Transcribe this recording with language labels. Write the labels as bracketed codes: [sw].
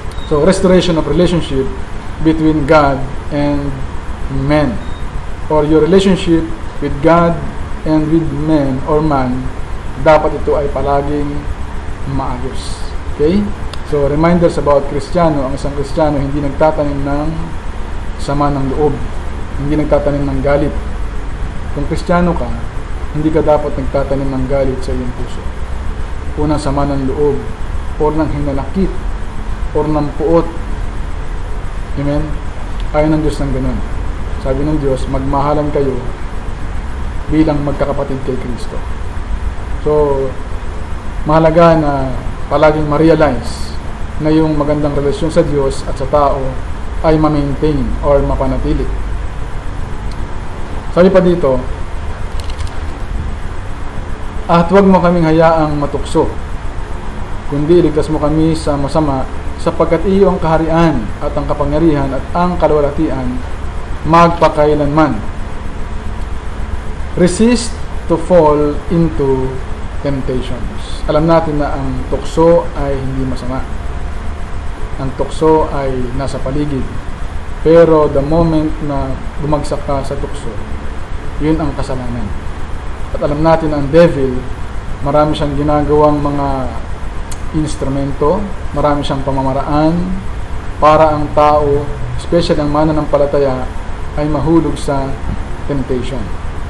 [en] So, restoration of relationship between God and men, or your relationship with God and with men or man, [tl] dapat ito ay palaging maayos. [en] Okay? So, reminders about Kristiyano. [tl] Ang isang Kristiyano hindi nagtatanim ng sama ng loob, hindi nagtatanim ng galit. Kung Kristiyano ka, hindi ka dapat nagtatanim ng galit sa iyong puso. Unang sama ng loob, or ng hinalakit, or ng puot. Amen? Ayaw ng Diyos ng ganun. Sabi ng Diyos, magmahalan kayo bilang magkakapatid kay Kristo. So, mahalaga na palaging ma-realize na yung magandang relasyon sa Diyos at sa tao ay ma-maintain or mapanatili. Sabi pa dito, at huwag mo kaming hayaang matukso, kundi iligtas mo kami sa masama, sapagkat iyo ang kaharian at ang kapangyarihan at ang kalwalhatian magpakailanman. [en] Resist to fall into temptations. [tl] Alam natin na ang tukso ay hindi masama. Ang tukso ay nasa paligid. Pero [en] the moment [tl] na bumagsak ka sa tukso, yun ang kasalanan. At alam natin ang devil, marami siyang ginagawang mga instrumento, marami siyang pamamaraan para ang tao, especially ang mananampalataya, ay mahulog sa temptation.